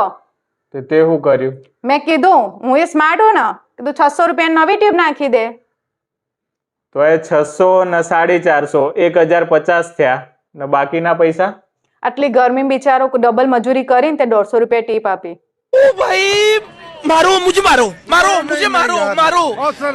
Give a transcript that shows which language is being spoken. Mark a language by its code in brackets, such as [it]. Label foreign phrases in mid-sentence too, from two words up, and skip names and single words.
[gu] તે શું કર્યું? મેં કીધું હું એ સ્માર્ટ હું ને, કીધું 600 રૂપિયા નવી ટ્યુબ નાખી દે. તોય 600 ને 450 1050 થયા ને બાકીના પૈસા? આટલી ગરમી બિચારો ડબલ મજૂરી કરીને તે 150 રૂપિયા ટીપ આપી. [hi] ओ भाई मारो मुझे मारो मारो मुझे मारो मारो